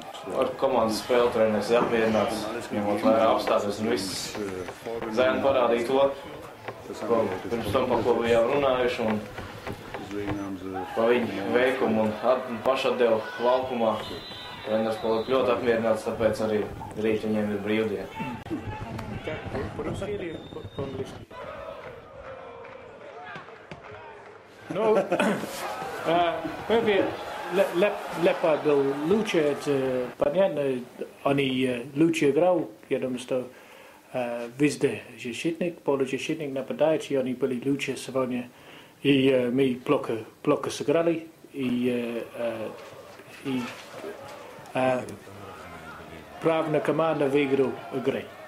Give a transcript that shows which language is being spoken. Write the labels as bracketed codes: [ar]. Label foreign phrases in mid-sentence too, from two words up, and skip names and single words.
[lv] Ar komandas spēli treneris ir apmierināts, ņemot vērā apstāties un viss. Zēni parādīja to, pirms tam, par ko bijām runājuši, un pa viņu veikumu un pašatdevu laukumā. Treneris palika ļoti apmierināts, tāpēc arī rīt viņiem ir brīvdiena. [ru] По-русски или по-английски? Ну, первый Лепард был лучше, это понятно, они лучше играл, я думаю, что везде защитник, полузащитник, нападающий, они были лучше сегодня, и мы плохо сыграли, и правильно команда выиграла игры.